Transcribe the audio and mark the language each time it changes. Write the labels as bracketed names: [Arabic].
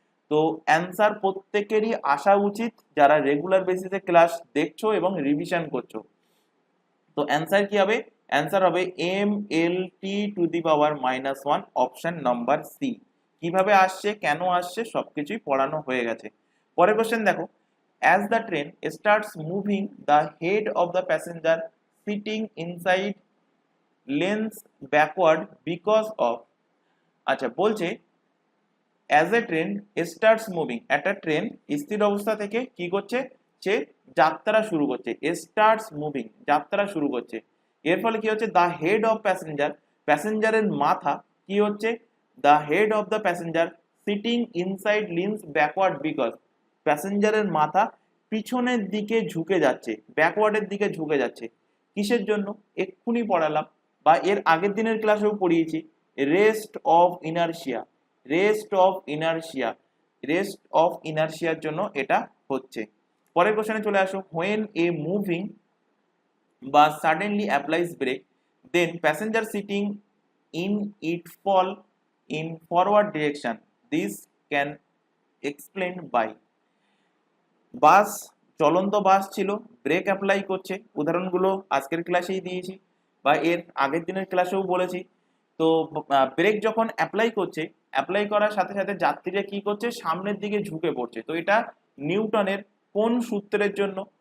[Bangla] তো অ্যান্সার প্রত্যেকেরই আসা উচিত যারা রেগুলার বেসিসে ক্লাস দেখছো এবং রিভিশন করছো। তো অ্যান্সার কি হবে? অ্যান্সার হবে mLT⁻⁻1, অপশন নাম্বার সি। কিভাবে আসছে, কেন আসছে, সবকিছুই পড়ানো হয়ে গেছে। পরের কোশ্চেন দেখো, [English] as the train starts moving, the head of the passenger sitting inside leans backward because of। [Bangla] আচ্ছা, বলছে [English] as a train starts moving, [Bangla] একটা ট্রেন স্থির অবস্থা থেকে কি করছে? সে যাত্রা শুরু করছে। [English] starts moving, [Bangla] যাত্রা শুরু করছে। এর ফলে কি হচ্ছে? [English] the head of passenger, [Bangla] প্যাসেঞ্জারের মাথা কি হচ্ছে? [English] the head of the passenger sitting inside leans backward because, [Bangla] প্যাসেঞ্জারের মাথা পিছনের দিকে ঝুঁকে যাচ্ছে, ব্যাকওয়ার্ডের দিকে ঝুঁকে যাচ্ছে। কিসের জন্য? এক্ষুনি পড়ালাম বা এর আগের দিনের ক্লাসেও পড়িয়েছি, rest of inertia, rest of inertia, rest of ইনারশিয়ার জন্য এটা হচ্ছে। পরের কোশ্চেনে চলে আসো, [English] when a moving bus suddenly applies brake, then passenger sitting in it fall in forward direction, this can explained by। [Bangla] বাস, চলন্ত বাস ছিল, ব্রেক অ্যাপ্লাই করছে, উদাহরণগুলো আজকের ক্লাসেই দিয়েছি বা এর আগের দিনের ক্লাসেও বলেছি। তো ব্রেক যখন অ্যাপ্লাই করছে, অ্যাপ্লাই করার সাথে সাথে যাত্রীরা কি করছে? সামনের দিকে ঝুঁকে পড়ছে। তো এটা নিউটনের কোন সূত্রের জন্য?